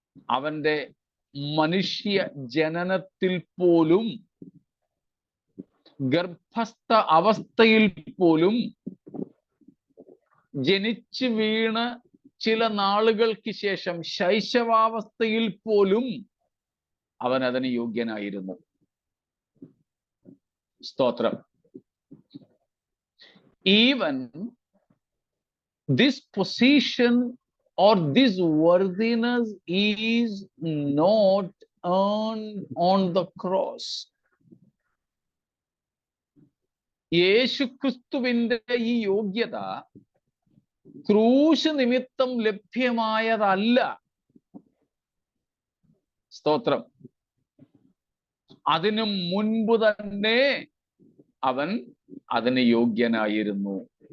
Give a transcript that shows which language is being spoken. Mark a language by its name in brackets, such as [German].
[Malayalam] അവന്റെ മനുഷ്യ ജനനത്തിൽ പോലും, ഗർഭസ്ഥ അവസ്ഥയിൽ പോലും, ജനിച്ചു വീണ് ചില നാളുകൾക്ക് ശേഷം ശൈശവാവസ്ഥയിൽ പോലും അവൻ അതിന് യോഗ്യനായിരുന്നു. സ്തോത്രം. [English] Even this position or this worthiness is not earned on the cross. [Malayalam] യേശുക്രിസ്തുവിന്റെ ഈ യോഗ്യത ക്രൂശ് നിമിത്തം ലഭ്യമായതല്ല. സ്തോത്രം. അതിനു മുൻപ് തന്നെ അവൻ അതിന് യോഗ്യനായിരുന്നു.